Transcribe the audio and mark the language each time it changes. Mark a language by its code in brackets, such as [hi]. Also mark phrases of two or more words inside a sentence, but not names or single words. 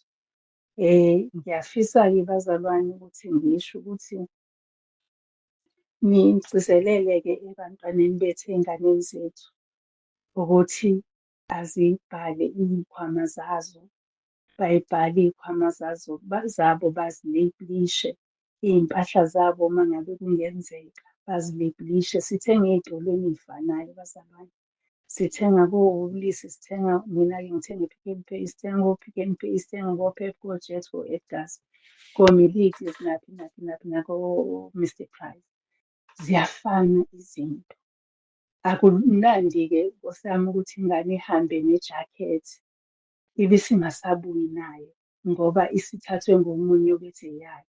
[zu] Ngiyafisa-ke bazalwane ukuthi ngisho ukuthi nigcizelele-ke ebantwaneni bethu, ey'nganeni zethu ukuthi azibhale iy'khwama zazo, bayibhale iy'khwama zabo bazileyibhlishe. Iy'mpahla zabo uma ngabe kungenzeka bazileyibhlishe. Sithenga ey'tolweni ey'fanayo bazalwane. Sithenga ko-Woolies, mina-ke ngithenga e-Pick n Pay, sithenga ko-Pick n Pay, sithenga ko-Pep, ko-Jet, ko-Edgars, ko-Millets, naphi nako-Mr Price. Ziyafana izinto. Akumnandi-ke Nkosi yami ukuthi ingane ihambe nejakhethi ibe isingasabuyi nayo ngoba isithathwe ngomunye obethe eyayo.